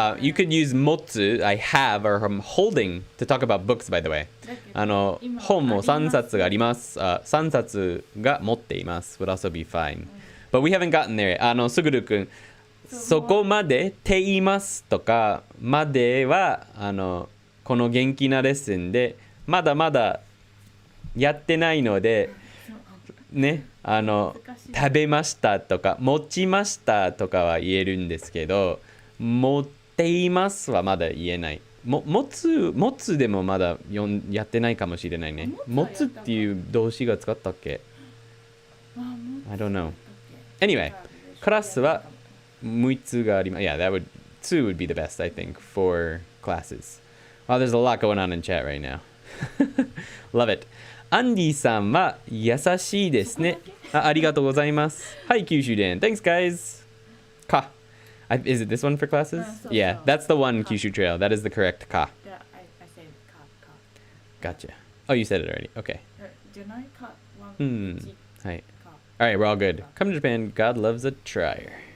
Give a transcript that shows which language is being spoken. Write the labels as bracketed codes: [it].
[en] You could use 持つ I have or from holding to talk about books, by the way. [ja] 本も3冊があります。 3冊が持っています would also be fine. [en] But we haven't gotten there yet. [ja] すぐるくん、そこまでって言いますとか、までは、この元気なレッスンで、まだまだやってないので、ね、食べましたとか持ちましたとかは言えるんですけど、持っていますはまだ言えない。持つでもまだやってないかもしれないね。持つっていう動詞が使ったっけ？ [en] I don't know. [ja] Anyway, クラスは6つがあります。 [en] Yeah, two would be the best, I think, for classes. Wow, there's a lot going on in chat right now. Love it. [ja] アンディさんは優しいですね。ありがとうございます。はい、九州伝。 [en] Thanks, guys. [ja] Ka. [en] Is it this one for classes? Yeah, that's the one, Kyushu Trail. That is the correct ka. Yeah, I said ka. Gotcha. Oh, you said it already. Okay. [ja] じゃないか1、 [en] はい。Alright, we're all good. Come to Japan. God loves a trier.